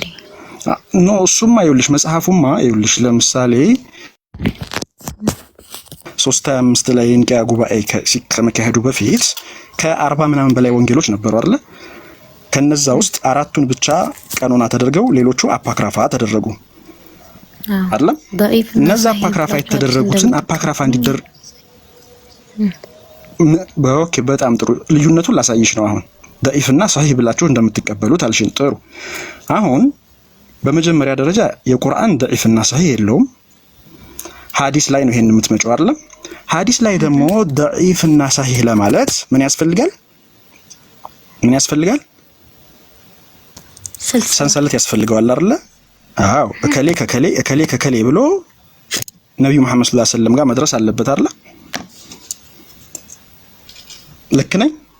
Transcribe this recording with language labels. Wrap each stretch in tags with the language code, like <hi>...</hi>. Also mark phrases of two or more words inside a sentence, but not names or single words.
<am>ኖ እሱማ ይኸውልሽ መጽሐፉማ ይኸውልሽ ለምሳሌ 3:25 ላይ ንቂያ ጉባኤ ከመካሄዱ በፊት ከ40 ምናምን በላይ ወንጌሎች ነበሩ አይደል? ከነዛ ውስጥ 4ቱን ብቻ ቀኖና ተደርገው ሌሎቹ አፓክራፋ ተደረጉ አይደል? እነዛ አፓክራፋ የተደረጉትን አፓክራፋ እንዲደር ኦኬ፣ በጣም ጥሩ። ልዩነቱን ላሳይሽ ነው አሁን ضعيفና صحيح ብላችሁ እንደምትቀበሉት አልሽን። ጥሩ። አሁን በመጀመሪያ ደረጃ የቁርአን ضعيفና صحيح የለውም። ሐዲስ ላይ ነው ይሄን የምትመጪው አይደል? ሐዲስ ላይ ደግሞ ضعيفና صحيح ለማለት ምን ያስፈልጋል? ሰንሰለት ያስፈልገዋል አይደል? አዎ፣ እከሌ ከከሌ ብሎ ነብዩ መሐመድ</am> <ar>صلى الله عليه وسلم</ar> <am>ጋር መድረስ አለበት አይደል? ልክ ነኝ?</am>